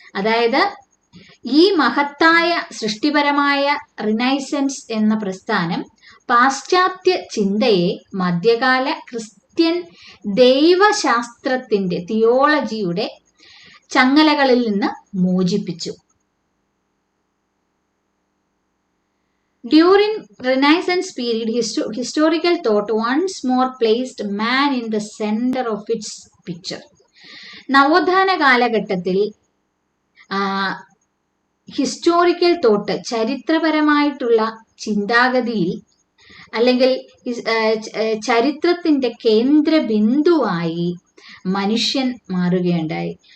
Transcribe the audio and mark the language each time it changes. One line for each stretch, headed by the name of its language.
Malayalam: അതായത് ഈ മഹത്തായ സൃഷ്ടിപരമായ റിനൈസൻസ് എന്ന പ്രസ്ഥാനം പാശ്ചാത്യ ചിന്തയെ മധ്യകാല ക്രിസ്ത്യൻ ദൈവശാസ്ത്രത്തിന്റെ തിയോളജിയുടെ ചങ്ങലകളിൽ നിന്ന് മോചിപ്പിച്ചു.
English: During Renaissance period, historical thought once more placed man in the center of its picture.
Malayalam: നവോത്ഥാന കാലഘട്ടത്തിൽ ഹിസ്റ്റോറിക്കൽ തോട്ട്, ചരിത്രപരമായിട്ടുള്ള ചിന്താഗതിയിൽ അല്ലെങ്കിൽ ചരിത്രത്തിന്റെ കേന്ദ്ര ബിന്ദുവായി മനുഷ്യൻ മാറുകയുണ്ടായി.